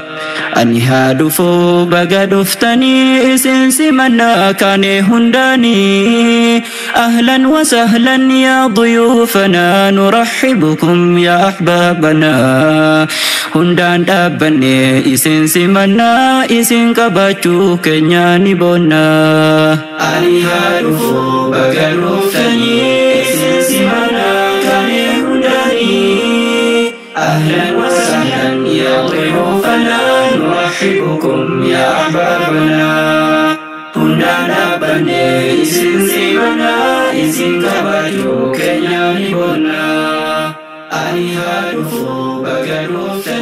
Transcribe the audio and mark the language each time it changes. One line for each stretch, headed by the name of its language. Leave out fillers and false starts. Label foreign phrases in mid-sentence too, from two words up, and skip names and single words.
Oromo: Ani haa dhufuu baga dhuftanii isin simannaa kaane hundaanii
Arabic: أهلا وسهلا يا ضيوفنا نرحبكم يا أحبابنا
Oromo: hundaan dhaabbanne isin simannaa isin qabachuu keenya ni boonna. Ani haa dhufuu baga dhuftanii isin simannaa kaane hundaanii
Arabic: أهلا وسهلا يا ضيوفنا نرحبكم يا أحبابنا
Oromo: hundaan dhaabbanne isin simannaa isin kabajuu keenya ni boonna. Ani haa dhufuu baga dhuftanii